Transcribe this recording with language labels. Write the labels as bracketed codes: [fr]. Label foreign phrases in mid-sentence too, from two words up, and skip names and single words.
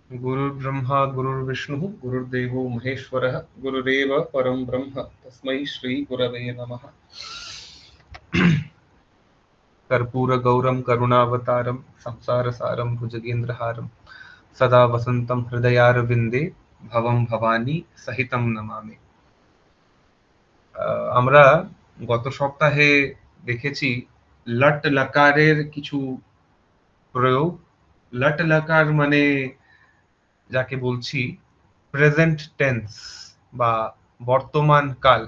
[sa] गुरुर्ब्रह्मा गुरुर्विष्णुः गुरुर्देवो महेश्वरः गुरुरेव परं ब्रह्म तस्मै श्री गुरवे नमः। कर्पूरगौरं करुणावतारं संसारसारं भुजगेन्द्रहारं सदा वसन्तं हृदयारविन्दे भवं भवानी सहितं नमामि। [bn] আমরা গত সপ্তাহে দেখেছি লট লকারের কিছু প্রয়োগ। লট লকার মানে যাকে বলছি [en] present tense [bn] বা বর্তমান কাল।